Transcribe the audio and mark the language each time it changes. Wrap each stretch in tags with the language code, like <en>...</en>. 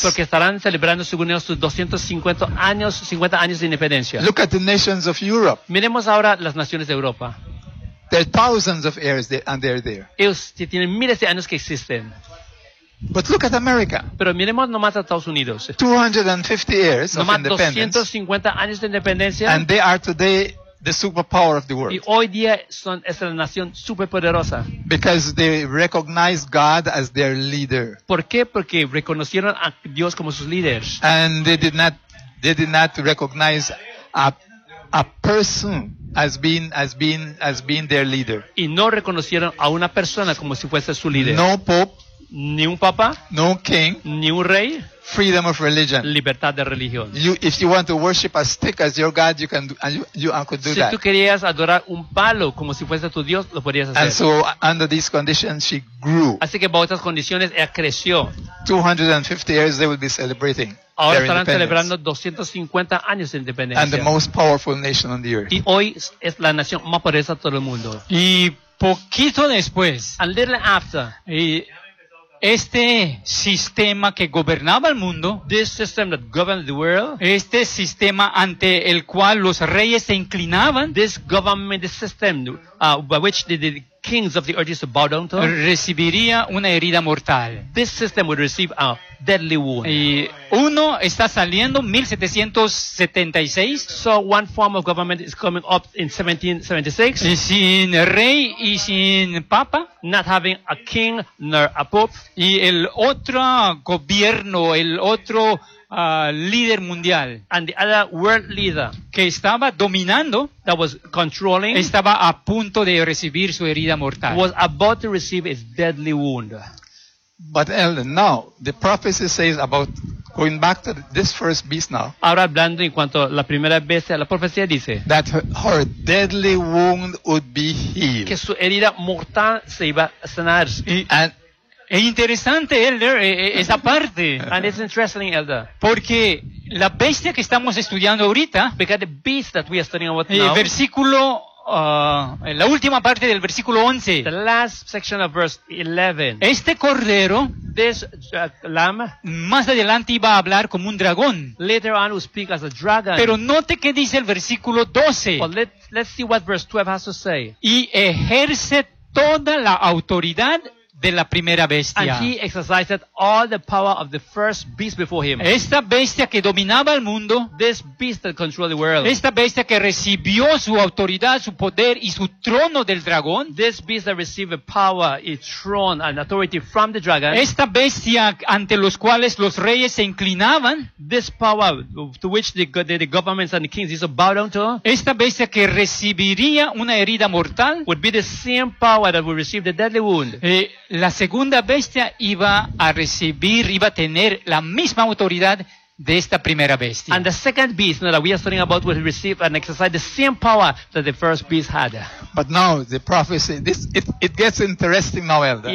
<es>Porque estarán celebrando según ellos sus 50 años de independencia.</es> <en>Look at the nations of Europe.</en> <es>Miremos ahora las naciones de Europa.</es> <en>There are thousands of years there, and they're there.</en> <es>Ellos tienen miles de años que existen.</es> <en>But look at America.</en> <es>Pero miremos nomás a Estados Unidos.</es> <en>250 years</en> <es>nomás</es> <en>of independence.</en> <es>250 años de independencia.</es> <en>And they are today the superpower of the world.</en> <es>Y hoy día son es la nación superpoderosa.</es> <en>Because they recognize God as their leader.</en> <es>¿Por qué? Porque reconocieron a Dios como sus líderes.</es> <en>And they did not recognize a person as being their leader.</en> <es>Y no reconocieron a una persona como si fuese su líder.</es> <en>No pope,</en> <es>ni un papa,</es> <en>no king,</en> <es>ni un rey.</es> <en>Freedom of religion.</en> <es>Libertad de religión.</es> <en>If you want to worship a stick as your god, you can do, you could do</en> <es>si</es> <en>that.</en> <es>Si tú querías adorar un palo como si fuese tu dios, lo podrías hacer.</es> <en>And so under these conditions she grew.</en> <es>Así que bajo estas condiciones ella creció.</es> <en>250 years they will be celebrating.</en> <es>Ahora estarán celebrando 250 años de independencia.</es> <en>And the most powerful nation on the earth.</en> <es>Y hoy es la nación más poderosa de todo el mundo. Y poquito después,</es> <en>a little after,</en> <es>y este sistema que gobernaba el mundo,</es> <en>this system that governed the world,</en> <es>este sistema ante el cual los reyes se inclinaban,</es> <en>this government, this system, by which the kings of the earth used to bow down to,</en> <es>recibiría una herida mortal.</es> <en>This system would receive a deadly wound.</en> <es>Y uno está saliendo 1776.</es> <en>So one form of government is coming up in 1776.</en> <es>Y sin rey y sin papa.</es> <en>Not having a king nor a pope.</en> <es>Y el otro gobierno, el otro líder mundial.</es> <en>And the other world leader.</en> <es>Que estaba dominando.</es> <en>That was controlling.</en> <es>Estaba a punto de recibir su herida mortal.</es> <en>Was about to receive his deadly wound. But Ellen, now the prophecy says about going back to this first beast now.</en> <es>Ahora hablando en cuanto a la primera bestia, la profecía dice</es> <en>that her deadly wound would be healed.</en> <es>Que su herida mortal se iba a sanar. Es interesante, Elder, esa parte.</es> <en>And it's interesting, Elder.</en> <es>Porque la bestia que estamos estudiando ahorita,</es> <en>because the beast that we are studying about now,</en> <es>versículo la última parte del versículo 11.</es> <en>The last section of verse 11.</en> <es>Este cordero,</es> <en>this lamb,</en> <es>más adelante iba a hablar como un dragón.</es> <en>Later on, we'll speak as a dragon.</en> <es>Pero note qué dice el versículo 12.</es> <en>But let's see what verse 12 has to say.</en> <es>Y ejerce toda la autoridad de la primera bestia.</es> <en>And he exercised all the power of the first beast before him.</en> <es>Esta bestia que dominaba el mundo.</es> <en>This beast that controlled the world.</en> <es>Esta bestia que recibió su autoridad, su poder y su trono del dragón.</es> <en>This beast that received power, a throne and authority from the dragon.</en> <es>Esta bestia ante los cuales los reyes se inclinaban.</es> <en>This power to which the governments and the kings used to bow down to.</en> <es>Esta bestia que recibiría una herida mortal.</es> <en>Would be the same power that would receive the deadly wound.</en> <es>La segunda bestia iba a recibir, iba a tener la misma autoridad de esta primera bestia.</es> <en>And the second beast that we are studying about will receive and exercise the same power that the first beast had. But now the prophecy, it gets interesting now, Elder.</en>